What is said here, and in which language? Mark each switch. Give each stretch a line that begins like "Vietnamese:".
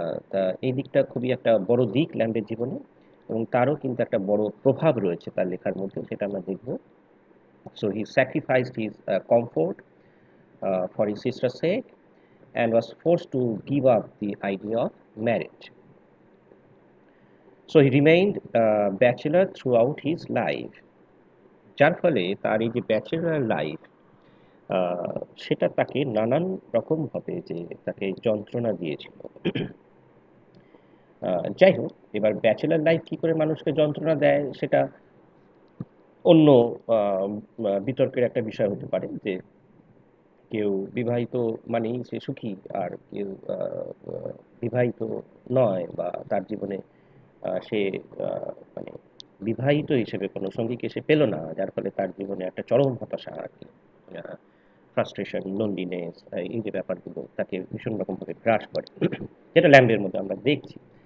Bangla: তা এই দিকটা খুবই একটা বড় দিক ল্যাম্বের জীবনে এবং তারও কিন্তু একটা বড় প্রভাব রয়েছে তার লেখার মধ্যে, সেটা আমরা দেখব।
English: So he sacrificed his comfort for his sister's sake and was forced to give up the idea of marriage. So he remained bachelor throughout his life.
Bangla: যার ফলে তার এই যে ব্যাচেলর লাইফ সেটা তাকে নানান রকমভাবে যে তাকে যন্ত্রণা দিয়েছিল। যাই হোক, এবার ব্যাচেলর লাইফ কী করে মানুষকে যন্ত্রণা দেয় সেটা অন্য বিতর্কের একটা বিষয় হতে পারে, যে কেউ বিবাহিত মানেই সে সুখী, আর কেউ বিবাহিত নয় বা তার জীবনে সে মানে বিবাহিত হিসেবে কোনো সঙ্গীকে সে পেল না, যার ফলে তার জীবনে একটা চরম হতাশা আর কি, ফ্রাস্ট্রেশন, লোনলিনেস, এই যে ব্যাপারগুলো তাকে ভীষণ রকমভাবে গ্রাস করে, যেটা ল্যাম্বের মধ্যে আমরা দেখছি।